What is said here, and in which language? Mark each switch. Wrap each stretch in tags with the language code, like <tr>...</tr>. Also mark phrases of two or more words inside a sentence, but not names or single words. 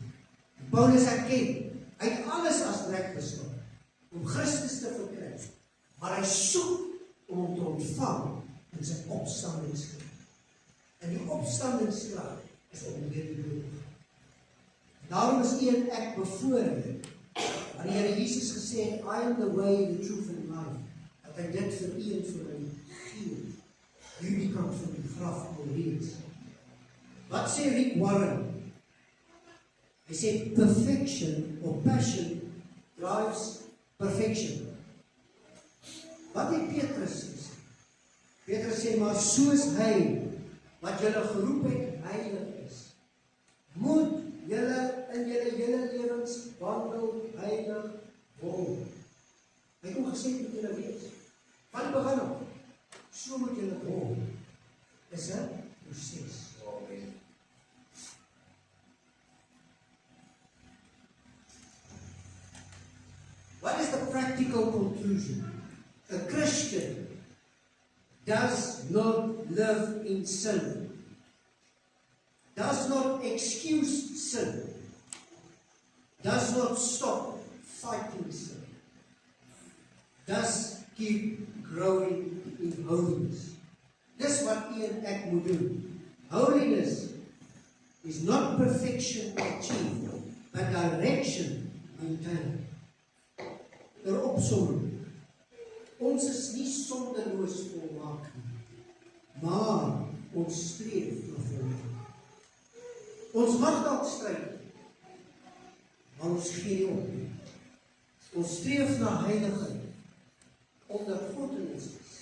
<af>Paulus erken, hy het alles as reg beskou om Christus te verkry, maar hy soek om hom te ontvang in sy opstandingskrag. En die opstandingskrag is om weer te doen. Daarom is u en ek bevoorreg, want die Here Jesus gesê het,</af> <en>I am the way, the truth and life,</en> <af>dat hy dit vir u en vir my gee. Hierdie kant van die graf alreeds. Wat sê Rick Warren? Hy sê,</af> <en>perfection or passion drives perfection.</en> <af>Wat het Petrus gesê? Petrus sê, maar soos hy, wat julle geroep het, heilig is, moet julle in julle hele lewens wandel heilig word. Hy het ook gesê, moet julle wees. Van die begin af, so moet julle word. Is 'n proses.</af> <en>What is the practical conclusion? A Christian does not live in sin, does not excuse sin, does not stop fighting sin, does keep growing in holiness.</en> <af>Dis wat u en ek moet doen.</af> <en>Holiness is not perfection achieved, but direction maintained.</en> <af>Ter opsomming, ons is nie sondeloos volmaak nie, maar ons streef na volmaak. Ons mag dalk stryd, maar ons gee nie op nie. Ons streef na heiligheid, omdat God in ons is.</af>